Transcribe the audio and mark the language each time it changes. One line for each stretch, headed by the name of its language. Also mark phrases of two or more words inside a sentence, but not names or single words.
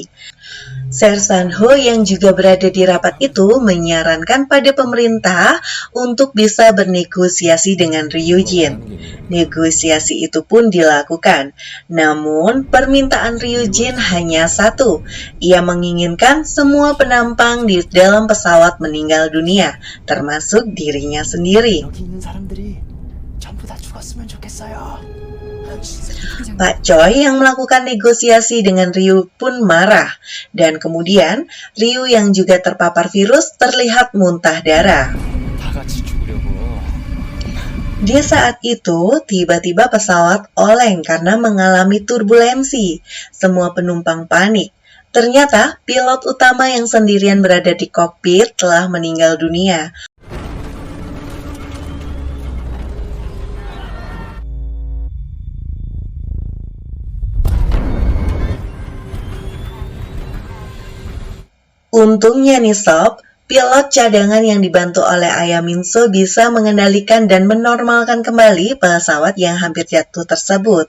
Indonesian: Sersan Ho yang juga berada di rapat itu menyarankan pada pemerintah untuk bisa bernegosiasi dengan Ryujin. Negosiasi itu pun dilakukan. Namun, permintaan Ryujin hanya satu. Ia menginginkan semua penumpang di dalam pesawat meninggal dunia, termasuk dirinya sendiri.
Korean: 여기 있는 사람들이 전부 다 죽었으면 좋겠어요.
Indonesian: Pak Choi yang melakukan negosiasi dengan Ryu pun marah, dan kemudian Ryu yang juga terpapar virus terlihat muntah darah.
Korean: 다 같이 죽으려고.
Indonesian: Di saat itu, tiba-tiba pesawat oleng karena mengalami turbulensi. Semua penumpang panik. Ternyata, pilot utama yang sendirian berada di kokpit telah meninggal dunia. Untungnya nih sob, pilot cadangan yang dibantu oleh Ayah Minso bisa mengendalikan dan menormalkan kembali pesawat yang hampir jatuh tersebut.